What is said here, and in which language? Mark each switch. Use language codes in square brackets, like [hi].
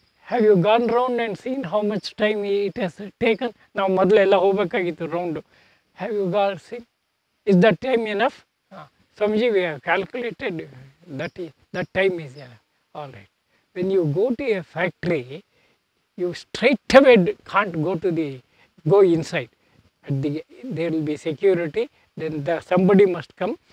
[en] Have you gone round and seen how much time it has taken? [kn] Now ಮೊದಲೆಲ್ಲ ಹೋಗಬೇಕಾಗಿತ್ತು round. [en] Have you gone seen? Is that time enough? Swamiji, we have calculated that time is enough. All right. When you go to a factory, you straight away can't go inside. There will be security. Then somebody must come.